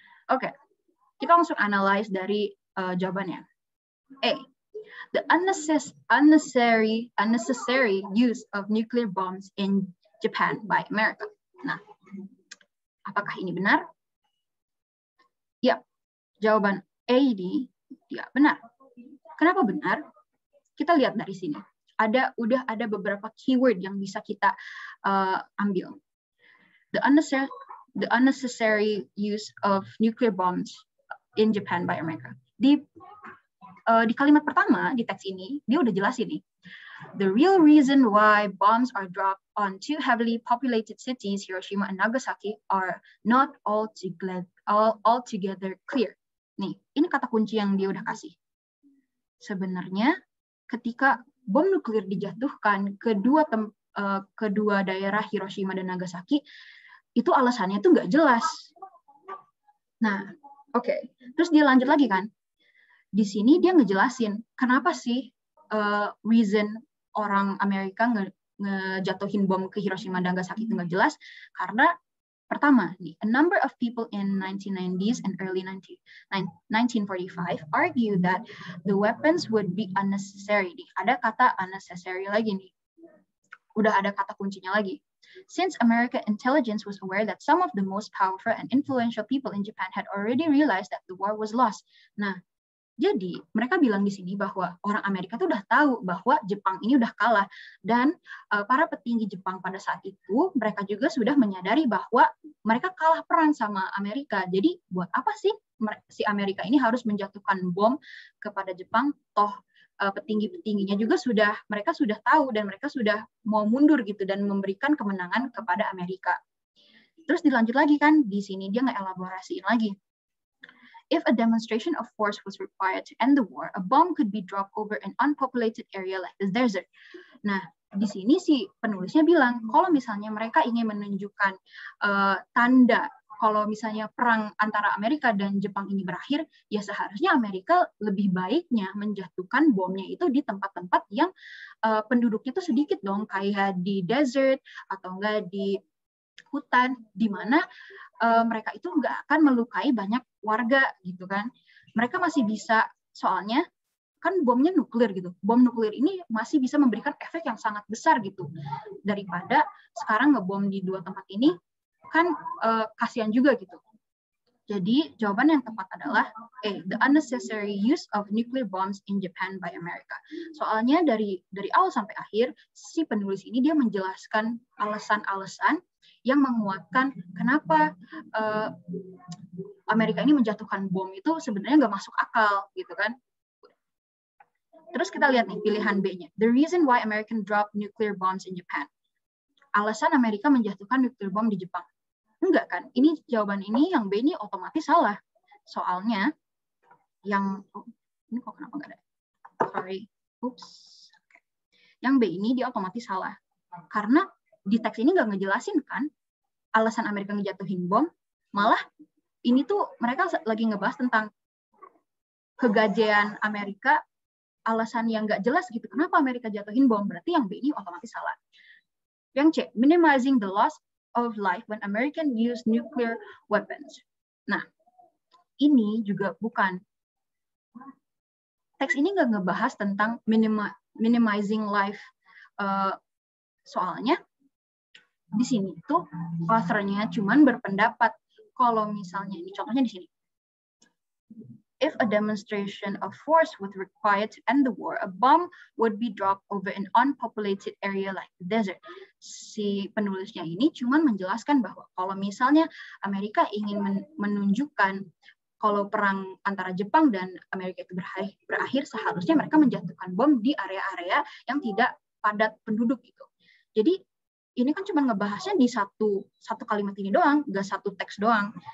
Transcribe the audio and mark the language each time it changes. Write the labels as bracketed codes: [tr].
[id] Oke, kita langsung analyze dari jawabannya. A. [en] The unnecessary use of nuclear bombs in Japan by America. [id] Nah, apakah ini benar? Ya, jawaban A ini tidak benar. Kenapa benar? Kita lihat dari sini. Udah ada beberapa keyword yang bisa kita ambil. [en] The unnecessary use of nuclear bombs in Japan by America. [id] Di kalimat pertama di teks ini, dia udah jelasin nih. [en] The real reason why bombs are dropped on two heavily populated cities, Hiroshima and Nagasaki, are not altogether clear. [id] Nih, ini kata kunci yang dia udah kasih. Sebenarnya, ketika bom nuklir dijatuhkan kedua daerah Hiroshima dan Nagasaki, itu alasannya tuh nggak jelas. Nah, oke. Terus dia lanjut lagi kan. Di sini dia ngejelasin kenapa sih reason orang Amerika ngejatuhin bom ke Hiroshima dan Nagasaki itu nggak jelas. Karena pertama, [en] a number of people in 1990s and early 1945 argue that the weapons would be unnecessary. [id] Ada kata unnecessary lagi nih. Udah ada kata kuncinya lagi. [en] Since American intelligence was aware that some of the most powerful and influential people in Japan had already realized that the war was lost. [id] Nah, Jadi mereka bilang di sini bahwa orang Amerika tuh udah tahu bahwa Jepang ini udah kalah, dan para petinggi Jepang pada saat itu mereka juga sudah menyadari bahwa mereka kalah perang sama Amerika. Jadi buat apa sih si Amerika ini harus menjatuhkan bom kepada Jepang? Toh petinggi-petingginya juga mereka sudah tahu dan mereka sudah mau mundur gitu dan memberikan kemenangan kepada Amerika. Terus dilanjut lagi kan di sini dia ngeelaborasiin lagi. [en] If a demonstration of force was required to end the war, a bomb could be dropped over an unpopulated area like the desert. [id] Nah, di sini si penulisnya bilang, kalau misalnya mereka ingin menunjukkan tanda kalau misalnya perang antara Amerika dan Jepang ini berakhir, ya seharusnya Amerika lebih baiknya menjatuhkan bomnya itu di tempat-tempat yang penduduknya itu sedikit dong, kayak di desert atau enggak di hutan, di mana mereka itu nggak akan melukai banyak warga gitu kan. Mereka masih bisa, soalnya kan bomnya nuklir gitu. Bom nuklir ini masih bisa memberikan efek yang sangat besar gitu. Daripada sekarang ngebom di dua tempat ini, kan kasihan juga gitu. Jadi jawaban yang tepat adalah A, [en] the unnecessary use of nuclear bombs in Japan by America. [id] Soalnya dari awal sampai akhir, si penulis ini dia menjelaskan alasan-alasan yang menguatkan kenapa Amerika ini menjatuhkan bom itu sebenarnya nggak masuk akal gitu kan. Terus kita lihat nih pilihan B-nya. [en] The reason why American dropped nuclear bombs in Japan. [id] Alasan Amerika menjatuhkan nuclear bomb di Jepang. Enggak kan? Ini jawaban ini yang B ini otomatis salah. Soalnya yang ini kok kenapa nggak ada? [en] Sorry. Oops. [id] Yang B ini dia otomatis salah. Karena di teks ini nggak ngejelasin kan alasan Amerika ngejatuhin bom, malah ini tuh mereka lagi ngebahas tentang kegajian Amerika, alasan yang nggak jelas gitu, kenapa Amerika jatuhin bom, berarti yang B ini otomatis salah. Yang C, [en] minimizing the loss of life when American use nuclear weapons. [id] Nah, ini juga bukan. Teks ini nggak ngebahas tentang minimizing life, soalnya di sini tuh author-nya cuman berpendapat kalau misalnya ini contohnya di sini. [en] If a demonstration of force was required to end the war, a bomb would be dropped over an unpopulated area like the desert. [id] Si penulisnya ini cuman menjelaskan bahwa kalau misalnya Amerika ingin menunjukkan kalau perang antara Jepang dan Amerika itu berakhir, seharusnya mereka menjatuhkan bom di area-area yang tidak padat penduduk gitu. Jadi ini kan cuma ngebahasnya di satu kalimat ini doang, nggak satu teks doang.